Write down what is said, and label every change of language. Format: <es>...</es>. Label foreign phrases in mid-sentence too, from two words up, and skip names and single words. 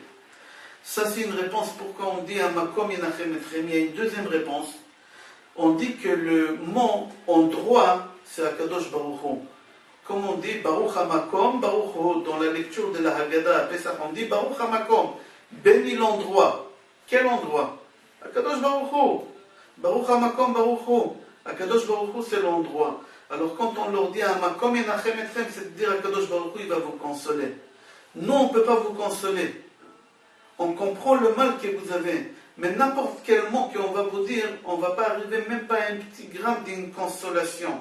<fr>Ça c'est une réponse pourquoi on dit</fr> <he>המקום ינחם אתכם.</he> <fr>Il y a une deuxième réponse. On dit que le mot endroit, c'est</fr> <he>הקדוש ברוך הוא.</he> <fr>Comme on dit</fr> <he>ברוך המקום, ברוך הוא,</he> <fr>dans la lecture de la Haggadah à Pesach, on dit</fr> <he>ברוך המקום,</he> <fr>béni l'endroit. Quel endroit?</fr> <he>הקדוש ברוך הוא. ברוך המקום, ברוך הוא. הקדוש ברוך הוא,</he> <fr>c'est l'endroit. Alors quand on leur dit</fr> <he>המקום ינחם אתכם,</he> <fr>c'est de dire</fr> <he>הקדוש ברוך הוא,</he> <fr>il va vous consoler. Non, on ne peut pas vous consoler. On comprend le mal que vous avez. Mais n'importe quel mot qu'on va vous dire, on ne va pas arriver même pas à un petit gramme d'une consolation.</fr>